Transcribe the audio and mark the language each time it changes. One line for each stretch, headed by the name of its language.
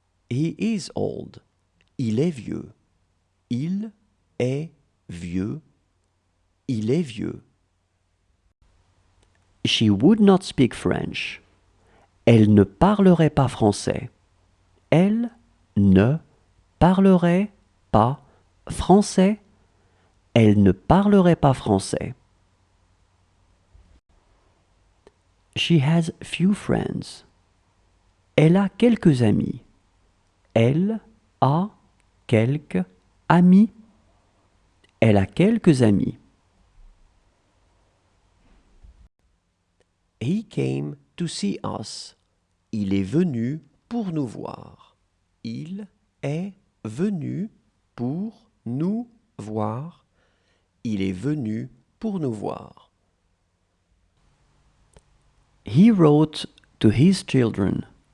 English: He is old.
French: Il est vieux. Il est vieux. Il est vieux.
English: She would not speak French.
French: Elle ne parlerait pas français. Elle ne parlerait pas français. Elle ne parlerait pas français.
English: She has few friends.
French: Elle a quelques amis. Elle a quelques amis. Elle a quelques amis.
English: He came to see us.
French: Il est venu pour nous voir. Il est venu pour nous voir. Il est venu pour nous voir.
English: He wrote to his children.